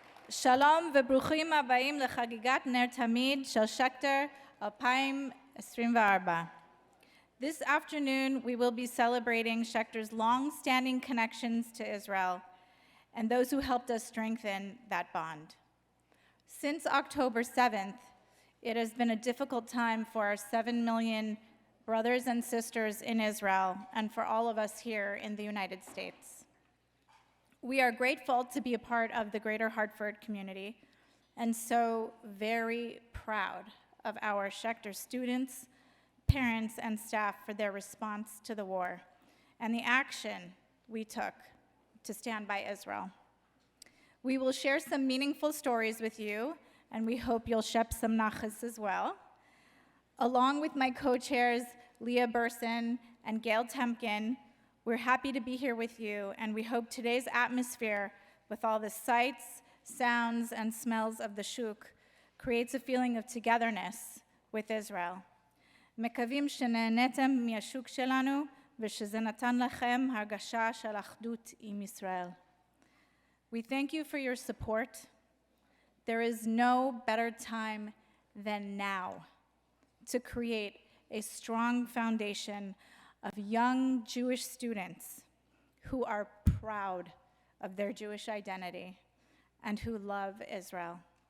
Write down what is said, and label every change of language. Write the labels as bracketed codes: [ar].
[he] Shalom וברוכים הבאים לחגיגת נר תמיד של Schechter 2024. [en] This afternoon, we will be celebrating Schechter's long-standing connections to Israel and those who helped us strengthen that bond. Since October 7th, it has been a difficult time for our 7 million brothers and sisters in Israel and for all of us here in the United States. We are grateful to be a part of the Greater Hartford community and so very proud of our Schechter students, parents, and staff for their response to the war and the action we took to stand by Israel. We will share some meaningful stories with you, and we hope you'll shep some nachas as well. Along with my co-chairs, Leah Burson and Gail Temkin, we're happy to be here with you, and we hope today's atmosphere, with all the sights, sounds, and smells of the shuk, creates a feeling of togetherness with Israel. [he] מקווים שנהנתם מהשוק שלנו, ושזה נתן לכם הרגשה של אחדות עם ישראל. [en] We thank you for your support. There is no better time than now to create a strong foundation of young Jewish students who are proud of their Jewish identity and who love Israel.